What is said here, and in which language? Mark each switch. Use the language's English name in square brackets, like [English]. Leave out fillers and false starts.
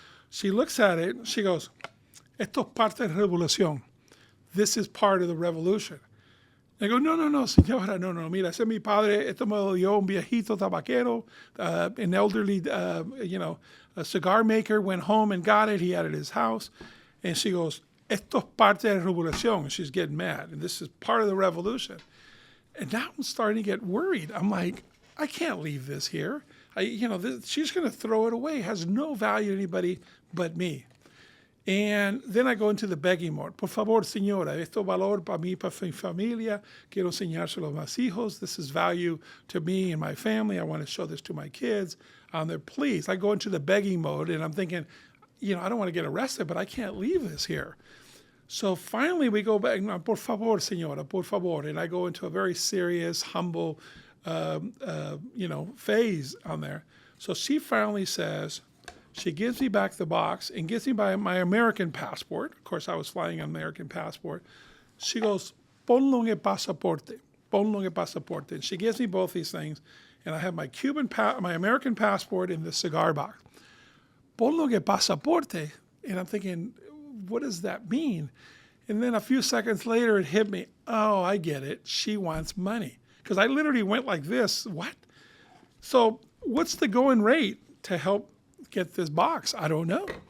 [English] She looks at it, and she goes, [Spanish] esto es parte de la revolución, [English] this is part of the revolution. I go, [Spanish] no, señora, no, mira, ese es mi padre, esto me lo dio un viejito tabaquero, [English] an elderly, a cigar maker, went home and got it, he had it at his house. And she goes, [Spanish] esto es parte de la revolución. [English] And she's getting mad. And this is part of the revolution. And now I'm starting to get worried. I'm like, I can't leave this here. She's going to throw it away. It has no value to anybody but me. And then I go into the begging mode. [Spanish] Por favor, señora, esto valor para mí, para mi familia. Quiero enseñárselo a mis hijos. [English] This is value to me and my family. I want to show this to my kids. They're pleased. I go into the begging mode, and I'm thinking, I don't want to get arrested, but I can't leave this here. So finally we go back, [Spanish] no, por favor, señora, por favor. [English] And I go into a very serious, humble, phase on there. So she finally says, she gives me back the box and gives me my American passport. Of course, I was flying an American passport. She goes, [Spanish] ponlo en el pasaporte, ponlo en el pasaporte. [English] And she gives me both these things. And I have my my American passport in the cigar box. [Spanish] Ponlo en el pasaporte. [English] And I'm thinking, what does that mean? And then a few seconds later, it hit me. Oh, I get it. She wants money. Because I literally went like this. What? So what's the going rate to help get this box? I don't know.